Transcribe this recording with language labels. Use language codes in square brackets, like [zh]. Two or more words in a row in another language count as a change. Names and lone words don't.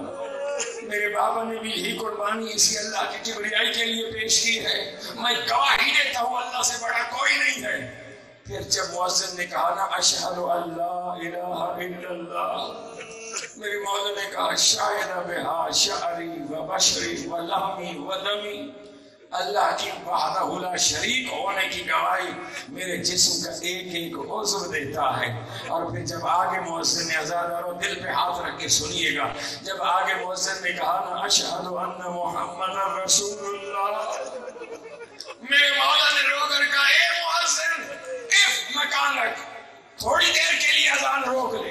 [ur] میرے بابا نے بھی یہی قربانی اسی اللہ کی کبریائی کے لیے پیش کی ہے. میں گواہی دیتا ہوں اللہ سے بڑا کوئی نہیں ہے. پھر جب مؤذن نے کہا نا [ar] اشہد ان لا الہ الا اللہ، [ur] میرے مولا نے کہا [ar] شاہد بہا شعری و بشری و لحمی و دمی. [ur] اللہ کی [ar] وحدہ لا شریک [ur] ہونے کی گواہی میرے جسم کا ایک ایک عضو دیتا ہے. اور پھر جب آگے مؤذن نے عزادارو دل پہ ہاتھ رکھ کے سنیے گا، جب آگے مؤذن نے کہا نا [ar] اشہد ان محمد رسول اللہ، [ur] میرے مولا نے رو کر کہا اے مؤذن اف مکان رکھ، تھوڑی دیر کے لیے اذان روک لے.